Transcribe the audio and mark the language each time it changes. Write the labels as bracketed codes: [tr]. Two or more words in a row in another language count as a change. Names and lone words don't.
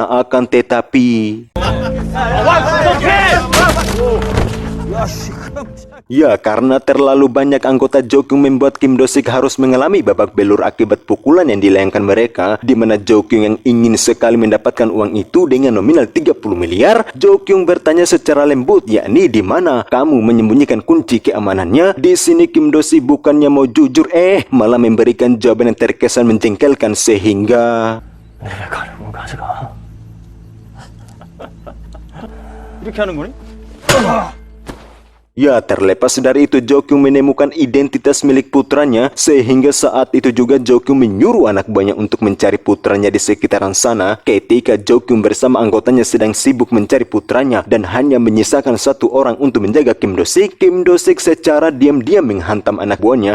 [id] Akan tetapi ya, karena terlalu banyak anggota Jo Kyung membuat Kim Do-sik harus mengalami babak belur akibat pukulan yang dilayangkan mereka, di mana Jo Kyung yang ingin sekali mendapatkan uang itu dengan nominal 30 miliar. Jo Kyung bertanya secara lembut, yakni di mana kamu menyembunyikan kunci keamanannya? Di sini Kim Do-sik bukannya mau jujur, malah memberikan jawaban yang terkesan menjengkelkan sehingga [ko] 내가 가려면 가져가. 이렇게 하는 거니? [id] ya, terlepas dari itu Jo Kyung menemukan identitas milik putranya, sehingga saat itu juga Jo Kyung menyuruh anak buahnya untuk mencari putranya di sekitaran sana. Ketika Jo Kyung bersama anggotanya sedang sibuk mencari putranya dan hanya menyisakan satu orang untuk menjaga Kim Do-sik, Kim Do-sik secara diam-diam menghantam anak buahnya.